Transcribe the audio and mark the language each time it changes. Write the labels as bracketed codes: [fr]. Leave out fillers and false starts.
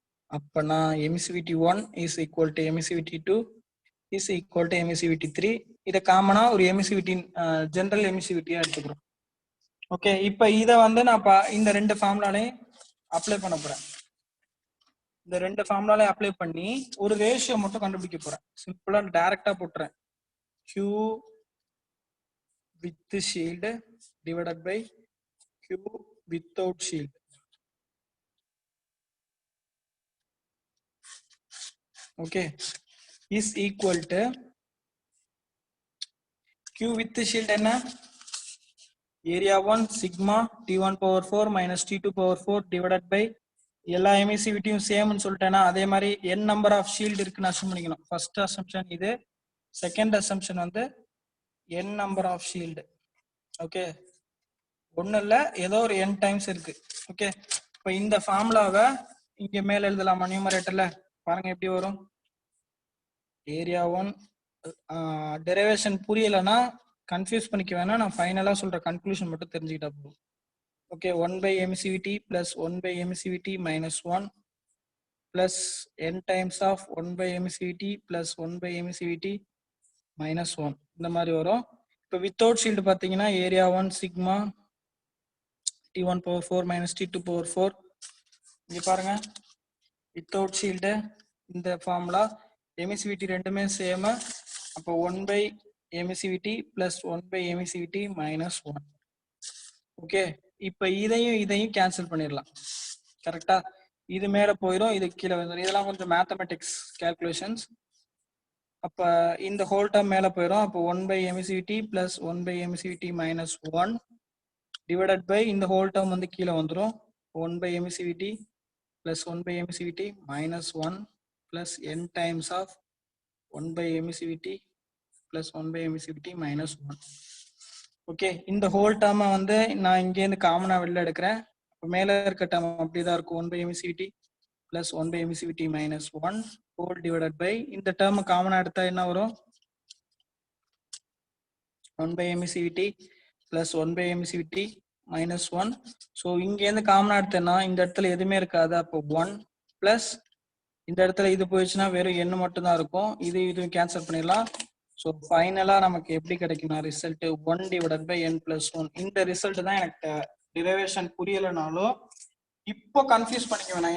[en] அப்பனா emissivity 1 is equal to emissivity 2 is equal to emissivity 3. [ta] இதை காமனா ஒரு எமிசிவிட்டி ஜெனரல் எமிசிவிட்டியா எடுத்துக்கிறோம். ஓகே, இப்ப இத வந்து நான் இந்த ரெண்டு ஃபார்முலாலையும் அப்ளை பண்ண போறேன். இந்த ரெண்டு ஃபார்முலாலையும் அப்ளை பண்ணி ஒரு ரேஷியோ மட்டும் கண்டுபிடிக்க போறேன். சிம்பிளா டைரக்டா போட்டுறேன். [en] Q with shield divided by Q without shield. Okay, is equal to Q with shield என்ன? Area 1 sigma T1 power 4 minus T2 power 4 divided by [ta] எல்லா எமிசிவிட்டியும் சேம்னு சொல்லிட்டேன்னா அதே மாதிரி n நம்பர் ஆஃப் ஷீல்டு இருக்குன்னு அசம்ஷன் பண்ணிக்கணும். ஃபர்ஸ்ட் அசம்ஷன் இது. Second assumption வந்து n number of shield. Okay, ஒன்னும் இல்ல, ஏதோ ஒரு n டைம்ஸ் இருக்கு. ஓகே, இப்போ இந்த ஃபார்முலாவை இங்க மேல எழுதலாமா? நியூமரேட்டர்ல பாருங்க எப்படி வரும். ஏரியா 1 டெரிவேஷன் புரியலன்னா கன்ஃபியூஸ் பண்ணிக்க வேணாம். நான் ஃபைனலா சொல்ற கன்க்ளூஷன் மட்டும் தெரிஞ்சுக்கிட்டா போதும். [en] okay, 1 by emissivity plus 1 by emissivity minus 1 plus n times of 1 by emissivity plus 1 by emissivity minus 1 [ta] இந்த மாதிரி வரும். இப்போ வித்தவுட் ஷீல்டு பார்த்தீங்கன்னா [en] Area 1 sigma T1 power 4 minus T2 power 4. [ta] இங்க பாருங்க வித்தவுட் ஷீல்டு இந்த ஃபார்முலா எமிசிவிட்டி ரெண்டுமே சேம். [en] அப்போ 1 by emissivity plus 1 by emissivity minus 1. [ta] Okay, இப்போ இதையும் கேன்சல் பண்ணிடலாம். கரெக்டா? இது மேல போயிடும், இது கீழே வந்துடும். இதெல்லாம் கொஞ்சம் மேத்தமெட்டிக்ஸ் கால்குலேஷன்ஸ். அப்ப இந்த ஹோல் டேர்ம் மேல போயிடும். அப்போ 1 by எமிசிவிட்டி plus 1 by எமிசிவிட்டி minus 1 divided by இந்த ஹோல் டேர்ம் வந்து கீழே வந்துடும். [en] 1 by emissivity plus 1 by emissivity minus 1 plus n times of 1 by emissivity plus 1 by emissivity minus 1. [ta] Okay, இந்த ஹோல் டேர்மை வந்து நான் இங்கேருந்து காமனா வெளில எடுக்கிறேன். மேலே இருக்க டேர்ம் அப்படிதான் இருக்கும். [en] 1 by emissivity plus 1 by emissivity minus 1 whole divided by [ta] இந்த டேர்ம் காமனா எடுத்தா என்ன வரும்? [en] 1 by emissivity plus 1 by emissivity minus 1. [ta] So இங்கேருந்து காமனா எடுத்தேன்னா இந்த இடத்துல எதுவுமே இருக்காது. அப்போ 1 பிளஸ் இந்த இடத்துல இது போயிடுச்சுன்னா வெறும் எண்ணு மட்டும் தான் இருக்கும். இது கேன்சல் பண்ணிடலாம். ஸோ ஃபைனலா நமக்கு எப்படி கிடைக்கும்னா result 1 divided by n plus 1. இந்த ரிசல்ட் தான் எனக்கு டிரைவேஷன் புரியலைனாலும் இப்போ கன்ஃபியூஸ் பண்ணிக்க வேணாம்.